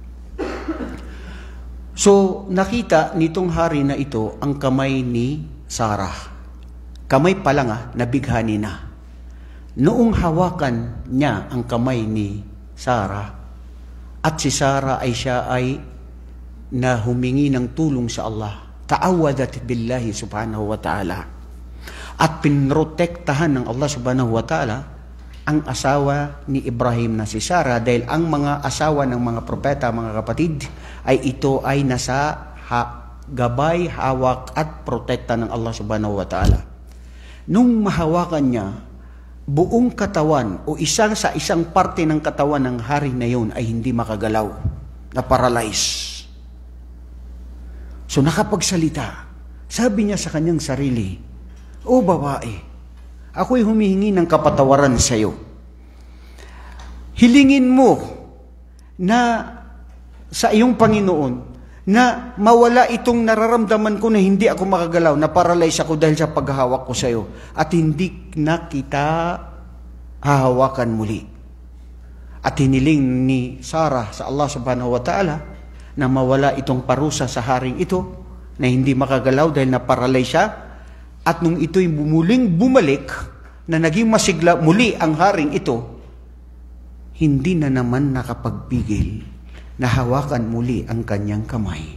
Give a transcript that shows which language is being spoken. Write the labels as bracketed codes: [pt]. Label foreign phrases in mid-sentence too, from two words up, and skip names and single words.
[tl] So, nakita nitong hari na ito ang kamay ni Sarah. Kamay pa lang nabighani na. Noong hawakan niya ang kamay ni Sarah, at si Sarah ay siya ay na humingi ng tulong sa Allah, [ar] تعوذت بالله سبحانه وتعالى, [tl] at pinrotektahan ng Allah [ar] سبحانه وتعالى [tl] ang asawa ni Ibrahim na si Sarah, dahil ang mga asawa ng mga propeta, mga kapatid, ay ito ay nasa gabay, hawak at protekta ng Allah subhanahu wa ta'ala. Nung mahawakan niya, buong katawan o isa sa isang parte ng katawan ng hari na yun ay hindi makagalaw, na paralyze. So nakapagsalita, sabi niya sa kanyang sarili, "O babae, ako'y humihingi ng kapatawaran sa iyo. Hilingin mo na sa iyong Panginoon na mawala itong nararamdaman ko na hindi ako makagalaw, na paralyze ako dahil sa paghahawak ko sa iyo, at hindi na kita hahawakan muli." At hiniling ni Sarah sa Allah [ar] سبحانه وتعالى [tl] na mawala itong parusa sa haring ito na hindi makagalaw dahil na paralyze siya. At nung ito'y muling bumalik, na naging masigla muli ang haring ito, hindi na naman nakapagpigil na hawakan muli ang kanyang kamay.